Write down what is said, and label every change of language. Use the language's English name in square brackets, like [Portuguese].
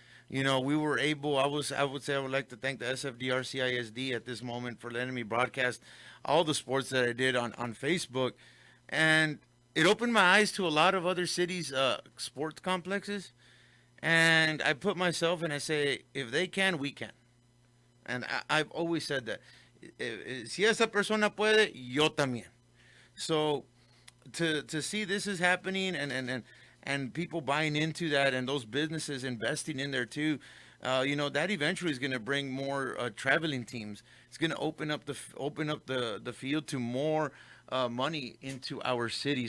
[English] We were able, I would say I would like to thank the SFDR CISD at this moment for letting me broadcast all the sports that I did on Facebook. And it opened my eyes to a lot of other cities' sports complexes. And I put myself and I say, if they can, we can. And I've always said that. [Spanish] Si esa persona puede, yo también. [English] So to see this is happening and people buying into that and those businesses investing in there too, that eventually is going to bring more traveling teams. It's going to open up the field to more money into our city.